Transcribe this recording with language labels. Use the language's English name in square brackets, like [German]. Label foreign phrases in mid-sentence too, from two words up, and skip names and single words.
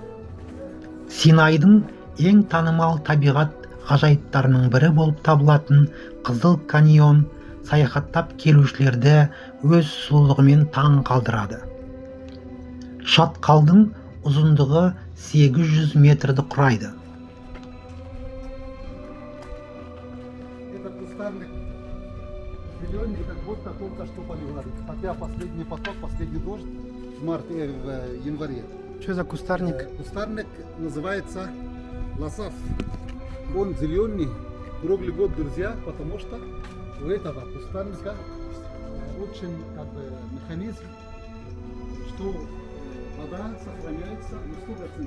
[Kazakh] Синайдың ең танымал табиғат ғажайыптарының бірі болып табылатын Қызыл каньон саяхаттап келушілерді өз сұлулығымен таң қалдырады. Шатқалдың ұзындығы 800 метрді құрайды. [Russian] Этот кустарник зеленый, как будто только что поливали. Хотя последний поток, последний дождь в январе. Что за кустарник? Кустарник называется лосав. Он зеленый круглый год, друзья, потому что у этого кустарника очень механизм, что вода сохраняется на 100%.